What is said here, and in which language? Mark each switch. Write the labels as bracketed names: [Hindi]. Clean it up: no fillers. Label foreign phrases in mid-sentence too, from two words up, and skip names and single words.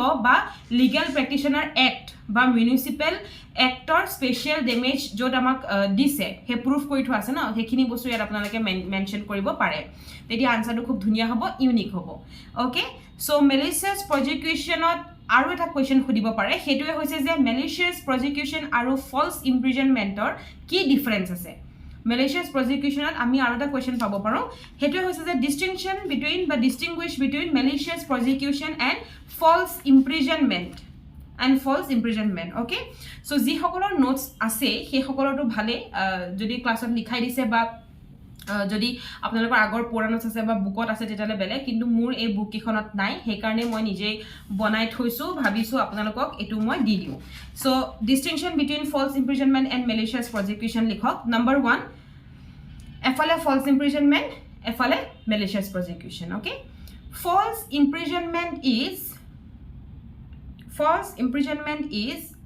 [Assamese] বা [English] legal practitioner act [Assamese] বা [English] municipal act special damage [Assamese] য'ত আমাক দিছে সেই প্ৰুফ কৰি থোৱা আছে ন সেইখিনি বস্তু ইয়াত আপোনালোকে মেনশ্যন কৰিব পাৰে তেতিয়া আনচাৰটো খুব ধুনীয়া হ'ব ইউনিক হ'ব [English] okay so malicious prosecution [Assamese] আৰু এটা কুৱেশ্যন সুধিব পাৰে সেইটোৱে হৈছে যে [English] malicious prosecution [Assamese] আৰু [English] false imprisonment [Assamese] কি ডিফাৰেঞ্চ আছে [English] malicious prosecutionত [Assamese] আমি আৰু এটা কোৱেশ্চন পাব পাৰো হেতু হৈছে যে [English] distinction between [Assamese] বা [English] distinguish between malicious prosecution and false imprisonment okay so [Assamese] যি সকলৰ নোটস আছে সেই সকলৰটো ভালে যদি ক্লাছত লিখাই দিছে বা যদি আপোনালোকৰ আগৰ পুৰণা নোটস আছে বা বুকত আছে তেতিয়ালে বেলে কিন্তু মোৰ এই বুক কিখনত নাই সেই কাৰণে মই নিজে বনাই থৈছো ভাবিছো আপোনালোকক এটো মই দি দিও [English] so distinction between false imprisonment and malicious prosecution [Assamese] লিখক number 1 এফালে [English] false imprisonment [Assamese] এফালে [English] malicious prosecution okay false imprisonment is